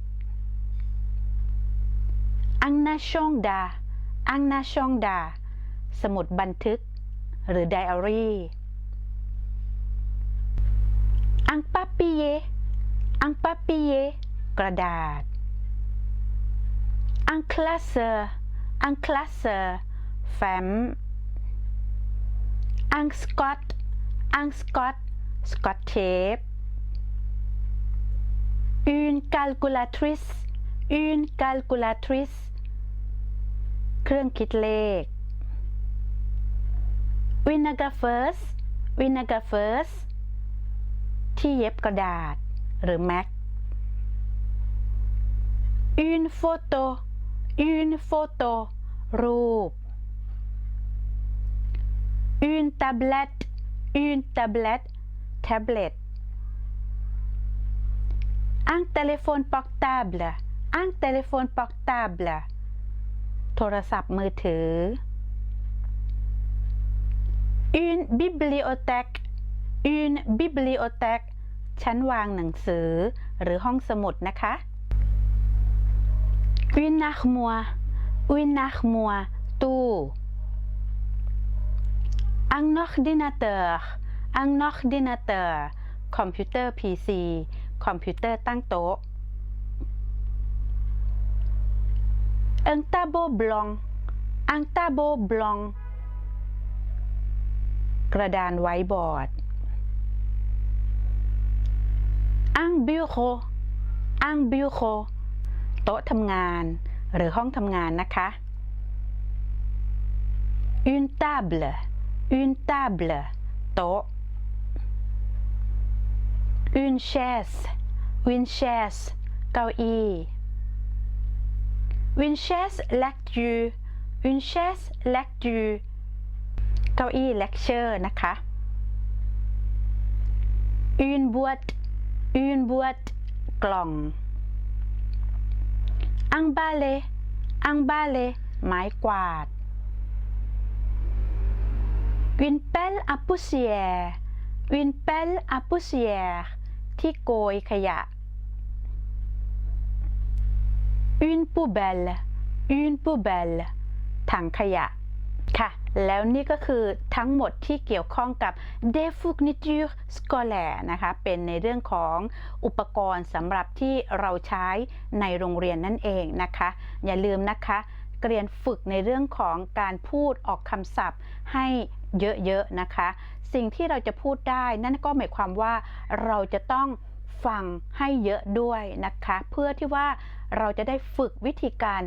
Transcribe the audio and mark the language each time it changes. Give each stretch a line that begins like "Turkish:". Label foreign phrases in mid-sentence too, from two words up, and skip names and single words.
French: Un agenda
Thai: สมุดบันทึกหรือไดอารี่
French: Un papier
Thai: กระดาษ
French: Un classeur
Thai: แฟ้ม
French: Un scotch tape Une calculatrice
Thai: เครื่องคิดเลข Winnegafers ที่เย็บกระดาษหรือแม็ก
French: Une photo
Thai: รูป
French: Une tablette
Thai: แท็บเล็ต
French: Un téléphone portable
Thai: โทรศัพท์มือถือ Une bibliothèque ชั้นวางหนังสือหรือห้องสมุดนะคะ
French: Une armoire
Thai: ตู้
French: Un ordinateur
Thai: คอมพิวเตอร์ PC คอมพิวเตอร์ตั้งโต๊ะ
French: un tableau blanc un tableau blanc
Thai: กระดานไวท์บอร์ด
French: un bureau un bureau
Thai: โต๊ะทำงานหรือห้องทำงานนะคะ
French: une table
Thai: โต๊ะ
French: une chaise
Thai: เก้าอี้
French: une chaise lecture une chaise lecture
Thai: เก้าอี้ lecture นะคะ
French: une boîte
Thai: กล่อง
French: un balai
Thai: ไม้กวาด
French: une pelle à
Thai: poussière ที่โกยขยะ
French: une poubelle
Thai: ถังขยะค่ะแล้วนี่ก็คือทั้งหมดที่เกี่ยวข้องกับ
French: des fournitures scolaires
Thai: นะคะเป็นในเรื่องของอุ ปกรณ์สำหรับที่เราใช้ในโรงเรียนนั่นเองนะคะอย่าลืมนะคะเรียนฝึกในเรื่องของการพูดออกคำศัพท์ให้เยอะๆนะคะสิ่งที่เราจะพูดได้นั่นก็หมายความว่าเราจะต้องฟังให้เยอะด้วยนะคะเพื่อที่ว่าเราจะได้ฝึกวิธีการ